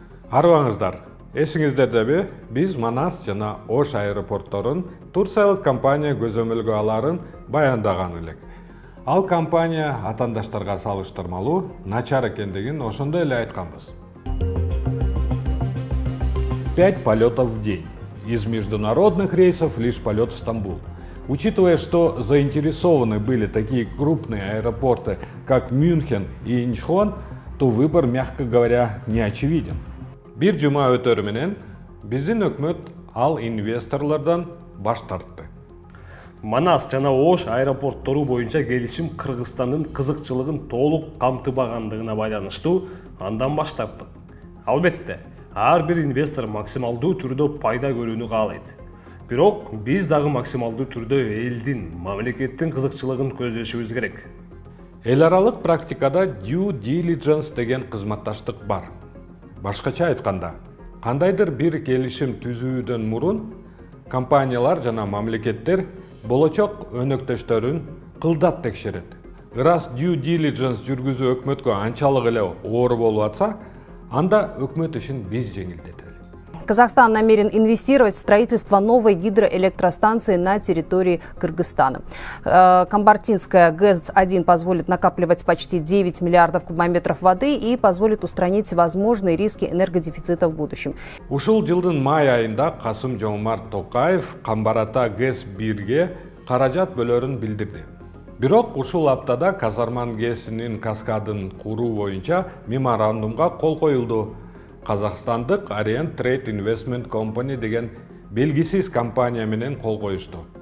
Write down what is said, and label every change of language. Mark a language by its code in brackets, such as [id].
[ky] Арыбаңыздар, эсиңиздердеби, биз Манас жана Ош аэропортторун Турциялык компания көзөмөлгө аларын баяндаган элек. Ал компания атандаштарга салыштырмалуу начар экендигин ошондой эле айтканбыз. [ru] 5 полетов в день. Из международных рейсов лишь полет в Стамбул. Учитывая, что заинтересованы были такие крупные аэропорты, как Мюнхен и Инчхон, то выбор, мягко говоря, не очевиден. [ky] Бир жума өтөрү менен биздин өкмөт ал инвесторлордон баш тартты. Манас жана Ош аэропорттору боюнча келишим Кыргызстандын кызыкчылыгын толук камтыбагандыгына байланыштуу андан баш тарттык. Албетте, ар бир инвестор максималдуу түрдө пайда көрүүнү каалайт. Бирок биз дагы максималдуу түрдө элдин, мамлекеттин кызыкчылыгын көздөшүбүз керек. Эл аралык практикада due diligence деген кызматташтык бар. Башкача айтканда, кандайдыр бир келишим түзүүдөн мурун компаниялар жана мамлекеттер болочок өнөктөштөрүн кылдат текшерет. Ырас due diligence жүргүзүү өкмөткө анчалык эле оор болуп атса, анда өкмөт ишин биз жеңилдетели. [ru] Казахстан намерен инвестировать в строительство новой гидроэлектростанции на территории Кыргызстана. Камбартинская ГЭС-1 позволит накапливать почти 9 миллиардов кубометров воды и позволит устранить возможные риски энергодефицита в будущем. [ky] Ушул жылдын май айында Касым-Жомарт Токаев Камбарата ГЭС-1ге каражат бөлөрүн билдирди. Бирок ушул аптада Казарман ГЭСинин каскадын куруу боюнча меморандумга кол коюлду. Казахстандык Orient Trade Investment Company деген белгисиз компания менен кол коюшту.